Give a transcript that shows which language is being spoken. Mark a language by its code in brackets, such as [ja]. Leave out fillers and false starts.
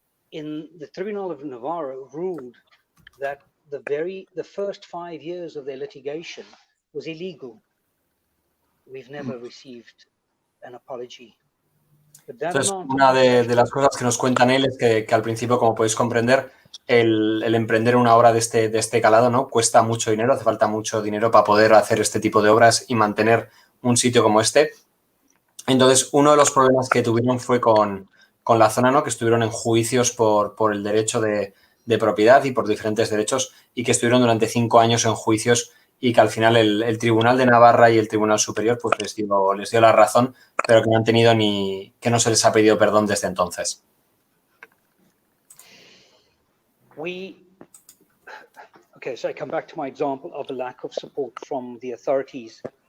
[en] In the Tribunal of Navarra ruled that the first 5 years of their litigation was illegal. We've never received an apology. [es] Entonces, una de las cosas que nos cuenta Neill es que al principio, como podéis comprender, el emprender una obra de este calado, ¿no? Cuesta mucho dinero, hace falta mucho dinero para poder hacer este tipo de obras y mantener un sitio como este. Entonces, uno de los problemas que tuvieron fue con la zona, ¿no? Que estuvieron en juicios por el derecho de propiedad y por diferentes derechos, y que estuvieron durante 5 años en juicios, y que al final el Tribunal de Navarra y el Tribunal Superior pues les dio la razón, pero que no han tenido que no se les ha pedido perdón desde entonces. [en] Okay, so I come back to my example of a lack of support from the authorities.